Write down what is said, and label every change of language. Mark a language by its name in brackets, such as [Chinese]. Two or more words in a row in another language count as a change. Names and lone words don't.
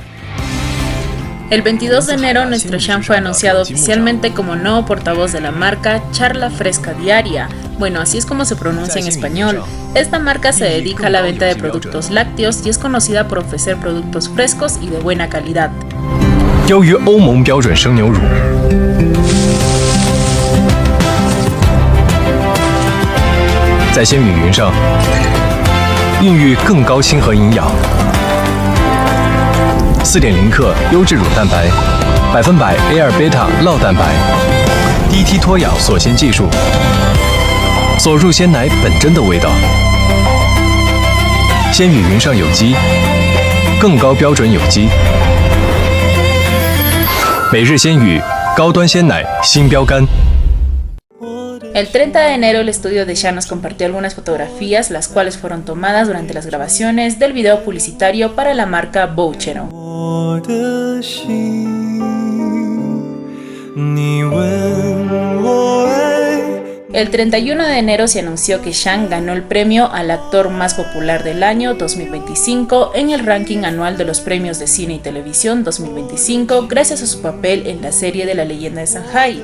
[Spanish] El 22 de enero, nuestro Shang fue anunciado oficialmente como nuevo portavoz de la marca Charla Fresca Diaria. Bueno, así es como se pronuncia en español. Esta marca se dedica a la venta de productos lácteos y es conocida por ofrecer productos frescos y de buena calidad. [Chinese] 优于欧盟标准生牛乳，在鲜米云上孕育更高亲和营养。 4.0克优质乳蛋白，100%A2 贝塔酪蛋白，低梯脱氧锁鲜技术，锁入鲜奶本真的味道。鲜语云上有机，更高标准有机。每日鲜语高端鲜奶新标杆。 [Spanish] El 30 de enero el estudio de Shang nos compartió algunas fotografías, las cuales fueron tomadas durante las grabaciones del video publicitario para la marca Boucheron. El 31 de enero se anunció que Shang ganó el premio al actor más popular del año 2025 en el ranking anual de los premios de cine y televisión 2025 gracias a su papel en la serie de la leyenda de Shanghai.